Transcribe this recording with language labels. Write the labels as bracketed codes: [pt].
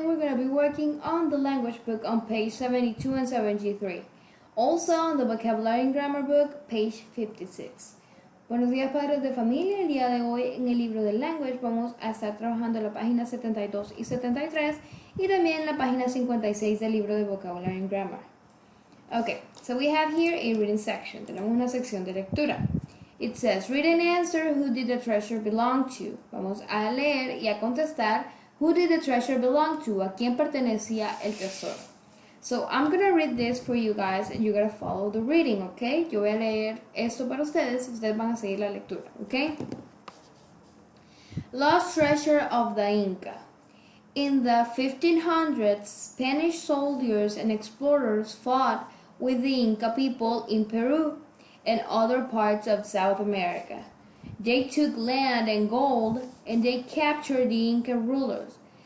[en] We're going to be working on the language book on page 72 and 73. Also on the vocabulary and grammar book, page 56. [es] Buenos días, padres de familia. El día de hoy en el libro del language vamos a estar trabajando la página 72 y 73 y también la página 56 del libro de vocabulary and grammar. [en] Okay, so we have here a reading section. [es] Tenemos una sección de lectura. [en] It says, read and answer who did the treasure belong to. [es] Vamos a leer y a contestar [en] who did the treasure belong to, [es] a quién pertenecía el tesoro. [en] So I'm going to read this for you guys and you're going to follow the reading, okay? [es] Yo voy a leer esto para ustedes y ustedes van a seguir la lectura, okay? [en] Lost treasure of the Inca. In the 1500s, Spanish soldiers and explorers fought with the Inca people in Peru and other parts of South America. They took land and gold, and they captured the Inca rulers.